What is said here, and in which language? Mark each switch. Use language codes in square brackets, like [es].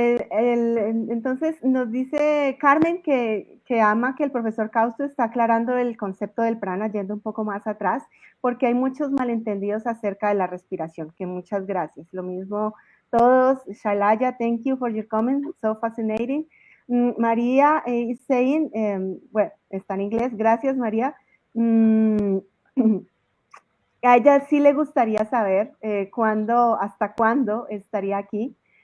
[es] Entonces nos dice Carmen que ama que el profesor Kaustu está aclarando el concepto del prana, yendo un poco más atrás, porque hay muchos malentendidos acerca de la respiración, que muchas gracias. Lo mismo todos. [en] Shalaya, thank you for your comment, so fascinating. María is saying, [es] bueno, está en inglés, gracias María. A ella sí le gustaría saber hasta cuándo estaría aquí.